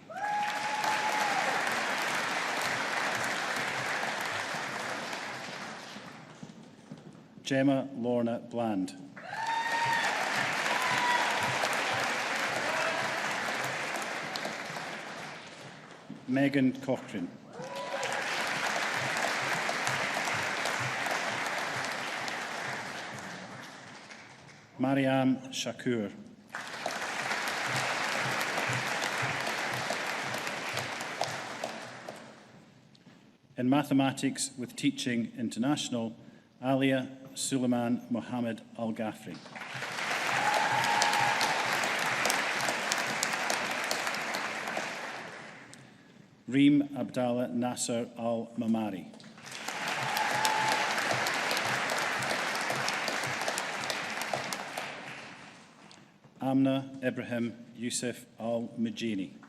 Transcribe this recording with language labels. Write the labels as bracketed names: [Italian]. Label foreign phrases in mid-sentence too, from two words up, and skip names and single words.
[English] Gemma Lorna Bland. Megan Cochrane. Mariam Shakur. In mathematics with teaching international, Alia Suleiman Mohammed Al Ghafri. Reem Abdallah Nasser Al Mamari. Amna Ibrahim Yusuf Al Mujini.